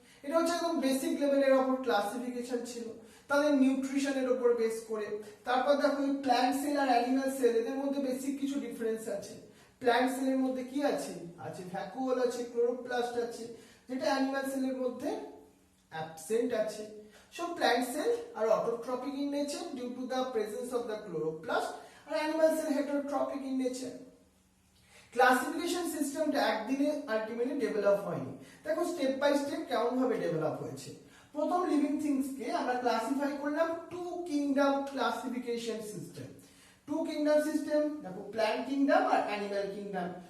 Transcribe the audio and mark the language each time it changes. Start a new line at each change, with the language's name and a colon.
Bangla: এটা হচ্ছে একদম বেসিক লেভেলের উপর ক্লাসিফিকেশন ছিল, তাদের নিউট্রিশনের উপর বেস করে। তারপর দেখো এই প্ল্যান্ট সেল আর অ্যানিমাল সেল, এদের মধ্যে বেসিক কিছু ডিফারেন্স আছে। প্ল্যান্ট সেলের মধ্যে কি আছে? আছে ভ্যাকুওল আছে, ক্লোরোপ্লাস্ট আছে, যেটা অ্যানিমাল সেলের মধ্যে অ্যাবসেন্ট আছে।
English: So plant cell are autotrophic in nature due to the presence of the chloroplast, and animal cell heterotrophic in nature.
Bangla: Classification সিস্টেমটা একদিনে আলটিমেটলি ডেভেলপ হয়নি। দেখো স্টেপ বাই স্টেপ কেমন ভাবে ডেভেলপ হয়েছে। প্রথম লিভিং থিংস কে আমরা ক্লাসিফাই করলাম two kingdom classification system. Two kingdom system, দেখো প্ল্যান্ট কিংডম আর অ্যানিমাল কিংডম।